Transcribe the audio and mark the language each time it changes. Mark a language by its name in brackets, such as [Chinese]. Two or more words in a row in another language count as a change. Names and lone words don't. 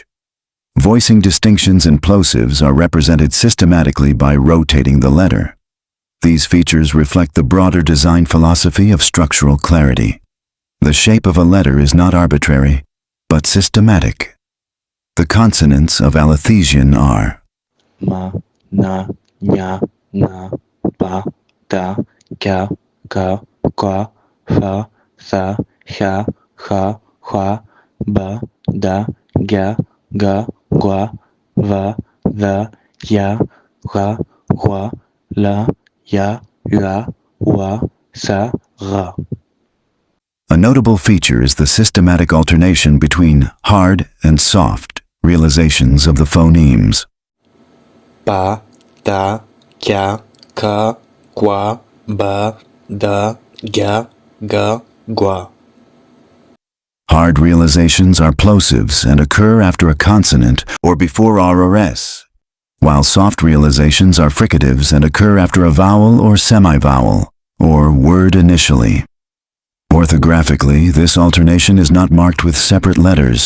[English] Voicing distinctions and plosives are represented systematically by rotating the letter. These features reflect the broader design philosophy of structural clarity. The shape of a letter is not arbitrary, but systematic. The consonants of Alethesian are ma, na, nya, na, pa, ta, ka, ka, kwa, fa, sa, sha, ha, hwa, ba, da, ga, ga, gwa, va, va, ya, ra, hwa, la, ya, la, wa, sa, ra. A notable feature is the systematic alternation between hard and soft realizations of the phonemes. Pa, ta, kya, ka, kwa, ba, da, ga, ga, gwa. Hard realizations are plosives and occur after a consonant or before R or S, while soft realizations are fricatives and occur after a vowel or semi-vowel, or word initially. Orthographically, this alternation is not marked with separate letters.